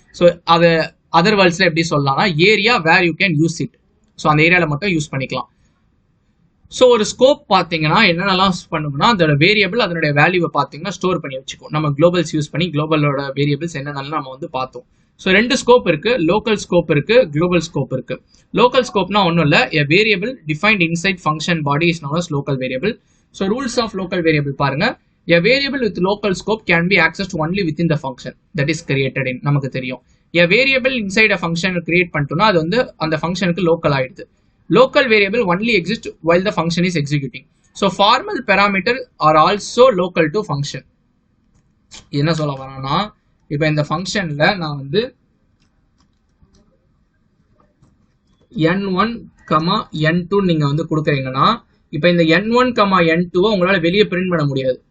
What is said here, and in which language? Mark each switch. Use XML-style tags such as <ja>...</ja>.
<ta>So அதை other வேர்ட்ஸ்ல எப்படி சொல்லலாம்னா</ta> <en>Area where you can use it.</en> <ta>So அந்த ஏரியாவில் மட்டும் யூஸ் பண்ணிக்கலாம். ஸோ ஒரு ஸ்கோப் பார்த்தீங்கன்னா என்னென்னலாம் பண்ணணும்னா அதோட வேரியபிள் அதனுடைய வேல்யூவை பார்த்தீங்கன்னா ஸ்டோர் பண்ணி வச்சுக்கோம். நம்ம குளோபல்ஸ் யூஸ் பண்ணி குளோபலோட வேரியபிள்ஸ் என்னென்னலாம் நம்ம வந்து பார்த்தோம். ஸோ ரெண்டு ஸ்கோப் இருக்கு, லோக்கல் ஸ்கோப் இருக்கு, குளோபல் ஸ்கோப் இருக்கு. லோக்கல் ஸ்கோப்னா ஒன்றும் இல்லை,</ta> <en>a variable defined inside function body is known as local variable.</en> <ta>So rules of local variable பாருங்க.</ta> <en>a variable with local scope can be accessed only within the function that is created in.</en> <ta>நமக்கு தெரியும்</ta> <en>a variable inside a function</en> <ta>create பண்ணிட்டோம்னா அது வந்து அந்த ஃபங்க்ஷனுக்கு local ஆயிடுது.</ta> <en>Local variable only exists while the function is executing. So formal parameter are also local to function.</en> <ta>என்ன சொல்ல வரேன்னா இப்போ இந்த ஃபங்க்ஷன்ல நான் வந்து n1, n2 நீங்க வந்து கொடுக்குறீங்கன்னா இப்போ இந்த n1, n2 உங்களால வெளியே பிரிண்ட் பண்ண முடியாது.</ta>